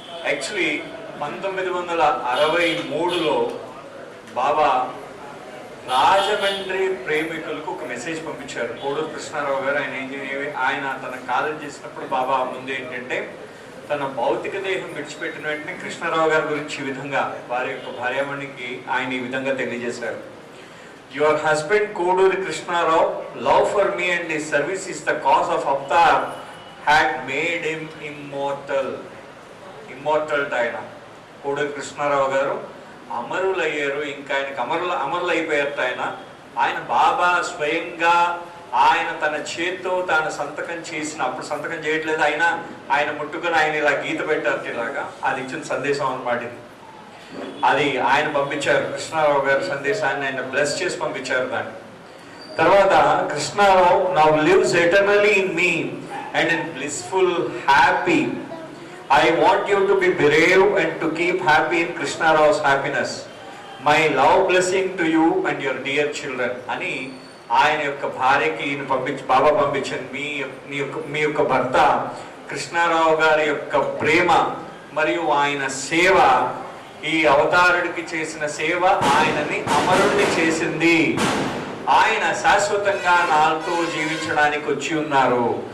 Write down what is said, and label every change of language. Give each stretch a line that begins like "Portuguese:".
Telugu: Actually 1963లో బాబా రాజమండ్రి ప్రేమికులకు ఒక message పంపించారు. కోడూరు కృష్ణారావు గారు ఆయన తన కాలేజ్ చేసినప్పుడు బాబా ముందు ఏంటంటే, తన భౌతిక దేహం విడిచిపెట్టిన వెంటనే కృష్ణారావు గారి గురించి ఈ విధంగా వారి యొక్క భార్యామణికి ఆయన ఈ విధంగా తెలియజేశారు.
English: Your husband Koduri Krishnarao, love for me and his service is the cause of avatar, had made him immortal.
Telugu: Immortal ఆయన కోడూరి కృష్ణారావు గారు అమరులయ్యారు. ఇంకా ఆయనకు అమరులు అయిపోయారు. ఆయన బాబా స్వయంగా ఆయన తన చేత్తో తాను సంతకం చేసిన, అప్పుడు సంతకం చేయట్లేదు, ఆయన ముట్టుకొని ఆయన ఇలా గీత పెట్టారు ఇలాగా. అది ఇచ్చిన సందేశం అన్నమాట ఇది. అది ఆయన పంపించారు, కృష్ణారావు గారి సందేశాన్ని ఆయన బ్లెస్ చేసి పంపించారు. దాన్ని తర్వాత
English: Krishnarao now lives eternally in me and in blissful happy. I want you to be brave and to keep happy in Krishnarao's happiness. My love blessing to you and your dear children.
Telugu: అని ఆయన యొక్క భార్యకి బాబా పంపించారు. మీ యొక్క భర్త కృష్ణారావు గారి యొక్క ప్రేమ మరియు ఆయన సేవ, ఈ అవతారుడికి చేసిన సేవ ఆయనని అమరుడిని చేసింది. ఆయన శాశ్వతంగా నాతో జీవించడానికి వచ్చి ఉన్నారు.